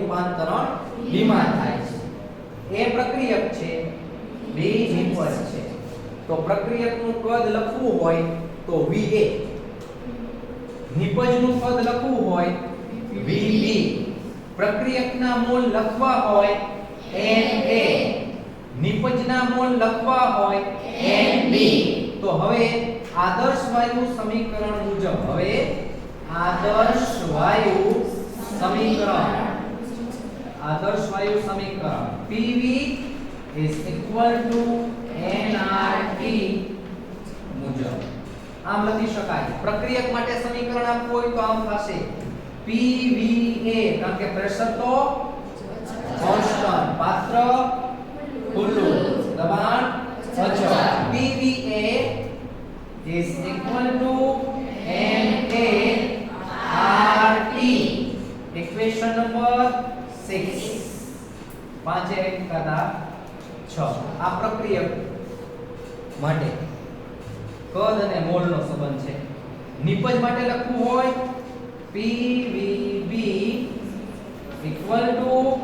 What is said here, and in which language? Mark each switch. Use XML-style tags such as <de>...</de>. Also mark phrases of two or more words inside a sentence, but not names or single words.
<gu>એ પ્રક્રિયક છે b નિપજ છે તો પ્રક્રિયકનું કદ લખવું હોય તો va નિપજનું કદ લખવું હોય vb પ્રક્રિયકના મોલ લખવા હોય na નિપજના મોલ લખવા હોય nb તો હવે આદર્શ વાયુ સમીકરણ મુજબ</gu> <en>PV is equal to nRT</en> <gu>મુજબ આમ લખી શકાય પ્રક્રિયક માટે સમીકરણ આપવું હોય તો આમ થશે PVA કારણ કે પ્રેશર તો કોન્સ્ટન્ટ પાત્ર ખુલ્લું દબાણ અચળ</gu> <en>PVA is equal to</en> <gu>nART</gu> <en>equation number</en> <gu>6 5 1 કરતા 6 આ પ્રક્રિયક માટે કદ અને મોલ નો સંબંધ છે નિપજ માટે લખવું હોય</gu> <en>PVB equal to</en>